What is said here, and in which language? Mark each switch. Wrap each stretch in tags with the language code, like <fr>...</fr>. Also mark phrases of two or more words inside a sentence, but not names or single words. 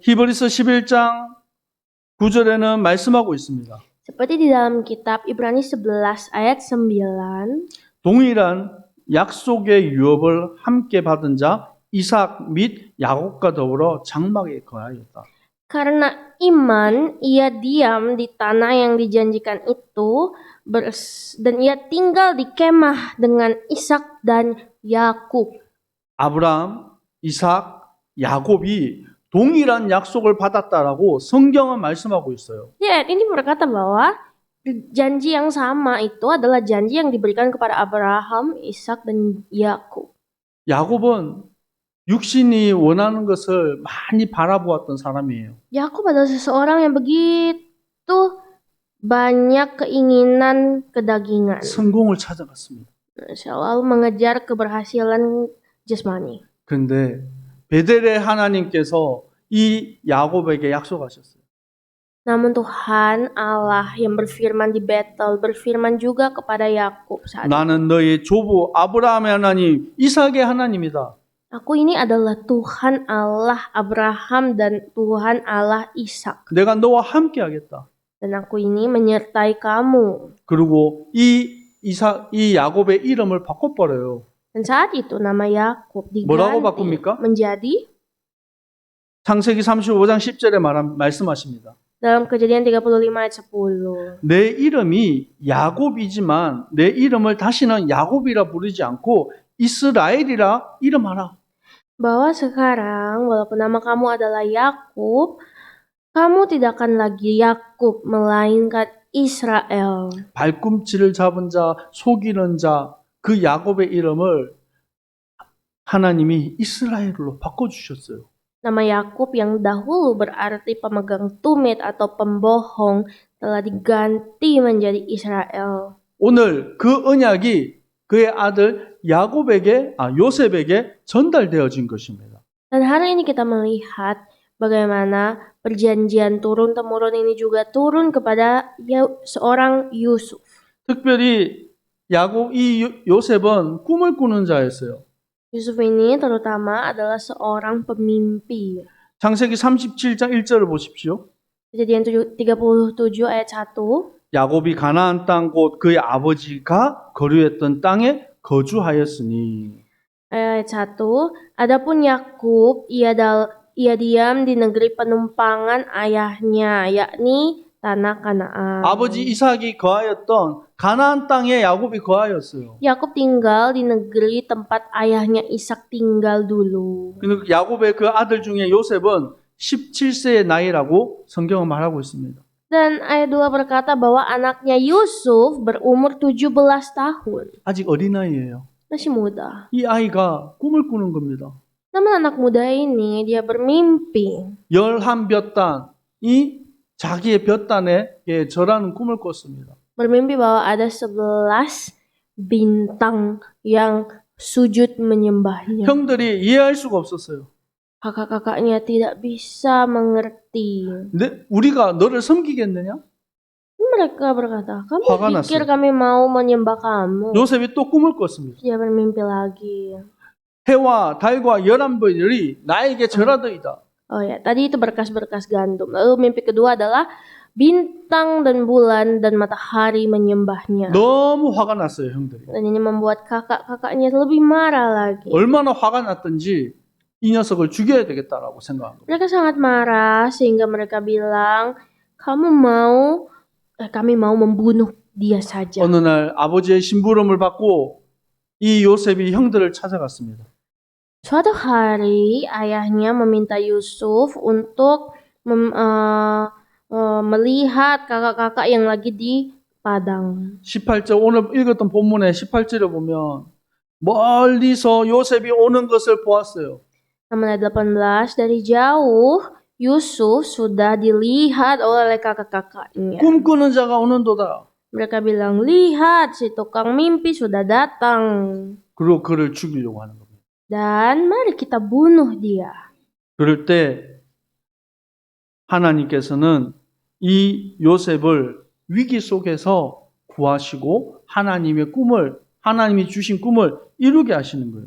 <ko>히브리서 11장 9절에는 말씀하고 있습니다.</ko> <id>Seperti di dalam kitab Ibrani 11 ayat 9.</id> <ko>동일한 약속의 유업을 함께 받은 자 이삭 및 야곱과 더불어 장막에 거하였다.</ko> <id>Karena iman, ia diam di tanah yang dijanjikan itu, dan ia tinggal di kemah dengan Ishak dan Yakub.</id> <ko>아브라함, 이삭, 야곱이 동일한 약속을 받았다라고 성경은 말씀하고 있어요.</ko> <id>Ya, ini berkata bahwa janji yang sama itu adalah janji yang diberikan kepada Abraham, Ishak dan Yakub.</id> <ko>야곱은 육신이 원하는 것을 많이 바라보았던 사람이에요.</ko> <id>Yakub adalah seseorang yang begitu banyak keinginan kedagingan.</id> <ko>성공을 찾아갔습니다.</ko> <id>Selalu mengejar keberhasilan jasmani.</id> <ko>그런데 베델의 하나님께서 이 야곱에게 약속하셨어요.</ko> <id>Namun Tuhan Allah yang berfirman di Betel berfirman juga kepada Yakub saat itu.</id> <ko>나는 너의 조부 아브라함의 하나님, 이삭의 하나님이다.</ko> <id>Aku ini adalah Tuhan Allah Abraham dan Tuhan Allah Ishak.</id> <ko>내가 너와 함께 하겠다.</ko> <id>Dan aku ini menyertai kamu.</id> <ko>그리고 이 야곱의 이름을 바꿔버려요.</ko> <id>Dan saat itu nama Yakub</id> <ko>뭐라고</ko> <id>diganti</id> <ko>바꿉니까?</ko> <id>menjadi</id> <ko>창세기 35장 10절에 말씀하십니다.</ko> <id>dalam Kejadian 35 ayat 10.</id> <ko>내 이름이 야곱이지만 내 이름을 다시는 야곱이라 부르지 않고 이스라엘이라 이름하라.</ko> <id>Bahwa sekarang walaupun nama kamu adalah Yakub, kamu tidak akan lagi Yakub melainkan Israel.</id> <ko>발꿈치를 잡은 자, 속이는 자, 그 야곱의 이름을 하나님이 이스라엘로 바꿔주셨어요.</ko> <id>Nama Yakub yang dahulu berarti pemegang tumit atau pembohong telah diganti menjadi Israel.</id> <ko>오늘 그 언약이 그의 아들 요셉에게 전달되어진 것입니다.</ko> <id>Dan hari ini kita melihat bagaimana perjanjian turun-temurun ini juga turun kepada seorang Yusuf.</id> <ko>특별히 요셉은 꿈을 꾸는 자였어요.</ko> <id>Yusuf ini terutama adalah seorang pemimpi.</id> <ko>창세기 37장 1절을 보십시오.</ko> <id>Kejadian 37 ayat 1.</id> <ko>야곱이 가나안 땅 곧 그의 아버지가 거류했던 땅에 거주하였으니.</ko> <id>Ayat 1. Adapun Yakub, ia diam di negeri penumpangan ayahnya, yakni tanah Kanaan.</id> <ko>아버지 이삭이 거하였던 가나안 땅에 야곱이 거하였어요.</ko> <id>Yakub tinggal di negeri tempat ayahnya Ishak tinggal dulu.</id> <ko>근데 야곱의 그 아들 중에 요셉은 17세의 나이라고 성경은 말하고 있습니다.</ko> <id>Dan ayat 2 berkata bahwa anaknya Yusuf berumur 17 tahun.</id> <ko>아직 어린아이예요.</ko> <id>Masih muda.</id> <ko>이 아이가 꿈을 꾸는 겁니다.</ko> <id>Namun anak muda ini dia bermimpi.</id> <ko>11볕단이 자기의 볕단에 절하는 꿈을 꿨습니다.</ko> <id>Bermimpi bahwa ada 11 bintang yang sujud menyembahnya.</id> <ko>형들이 이해할 수가 없었어요.</ko> <id>Kakak-kakaknya tidak bisa mengerti.</id> <ko>우리가 너를 섬기겠느냐?</ko> <id>Mereka berkata,</id> <ko>화가</ko> <id>kamu pikir</id> <ko>났어요.</ko> <id>kami mau menyembah kamu?</id> <ko>요셉이 또 꿈을 꿨습니다.</ko> <id>Dia bermimpi lagi.</id> <ko>해와 달과 11별이 나에게 절하더이다.</ko> <id>Oh ya, tadi itu berkas-berkas gandum. Lalu mimpi kedua adalah bintang dan bulan dan matahari menyembahnya.</id> <ko>너무 화가 났어요, 형들이.</ko> <id>Dan ini membuat kakak-kakaknya lebih marah lagi.</id> <ko>얼마나 화가 났던지 이 녀석을 죽여야 되겠다라고 생각한 거예요.</ko> <id>Mereka sangat marah sehingga mereka bilang, kami mau membunuh dia saja.</id> <ko>어느 날 아버지의 심부름을 받고 이 요셉이 형들을 찾아갔습니다.</ko> <id>Suatu hari ayahnya meminta Yusuf untuk melihat kakak-kakak yang lagi di padang.</id> <ko>18절 오늘 읽었던 본문의 18절에 보면 멀리서 요셉이 오는 것을 보았어요.</ko> <id>Ayat 18, dari jauh Yusuf sudah dilihat oleh kakak-kakaknya.</id> <ko>꿈꾸는 자가 오는도다.</ko> <id>Mereka bilang, lihat si tukang mimpi sudah datang.</id> <ko>그리고 그를 죽이려고 하는 겁니다.</ko> <id>Dan mari kita bunuh dia.</id> <ko>그럴 때 하나님께서는 이 요셉을 위기 속에서 구하시고 하나님이 주신 꿈을 이루게 하시는 거예요.</ko>